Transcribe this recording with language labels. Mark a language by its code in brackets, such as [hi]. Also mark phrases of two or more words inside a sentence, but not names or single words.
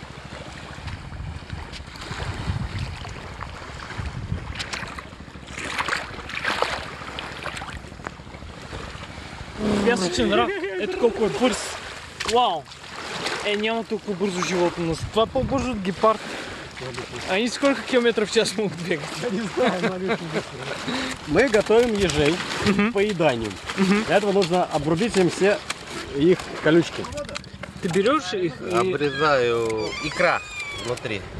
[bg] Пясъчен рак, ето колко е бърз. Вау! Няма толкова бързо живота, но това е по-бързо от гепард. [ru] А они сколько километров в час могут бегать? Я не знаю, мы готовим ежей к поеданию. Для этого нужно обрубить им все их колючки. Ты берешь их и... Обрезаю икра внутри.